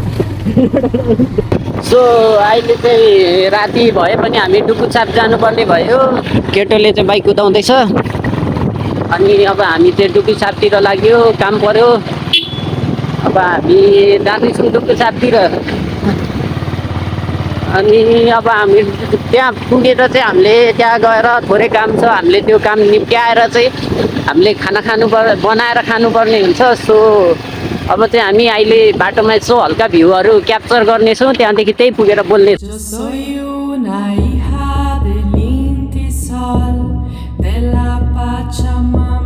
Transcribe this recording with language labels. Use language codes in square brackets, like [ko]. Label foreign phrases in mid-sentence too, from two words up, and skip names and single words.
[ne] सो अहिले चाहिँ राति भए पनि हामी डुकुचाप जानुपर्ने भयो केटोले चाहिँ बाइक कुदाउँदैछ अनि अब हामी चाहिँ डुकुचापतिर लाग्यो काम पर्यो अब हामी जाँदैछौँ डुकुचापतिर अनि अब हामी त्यहाँ पुगेर चाहिँ हामीले त्यहाँ गएर थोरै काम छ, हामीले त्यो काम निप्ट्याएर चाहिँ हामीले खाना बनाएर खानुपर्ने हुन्छ। सो अब चाहिँ हामी अहिले बाटोमा यसो हल्का [en] views capture [ne] गर्नेछौँ, त्यहाँदेखि त्यही पुगेर बोल्नेछौँ। [es] Yo soy una hija del Inti Sol, de la Pachamama.